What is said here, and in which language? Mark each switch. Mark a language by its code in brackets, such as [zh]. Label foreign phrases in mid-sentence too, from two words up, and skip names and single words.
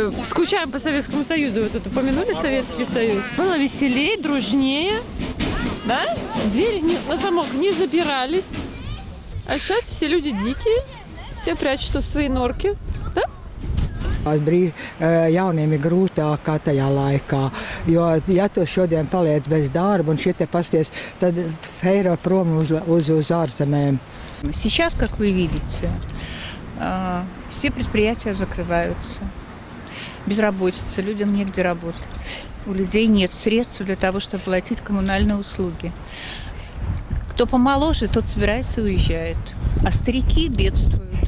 [ru] Скучаем по Советскому Союзу. Вот тут упомянули Советский Союз. Было веселее, дружнее, да? Двери на замок не запирались. А сейчас все люди дикие, все прячутся в свои норки, да? [lv] Jauniem ir grūtāk kā tajā laikā, jo ja tu šodien paliec bez darba un šitie pasties, tad feiro prom uz ārzemēm. [ru] Сейчас, как вы видите, все предприятия закрываются. Безработица, людям негде работать. У людей нет средств для того, чтобы платить коммунальные услуги. Кто помоложе, тот собирается и уезжает, а старики бедствуют.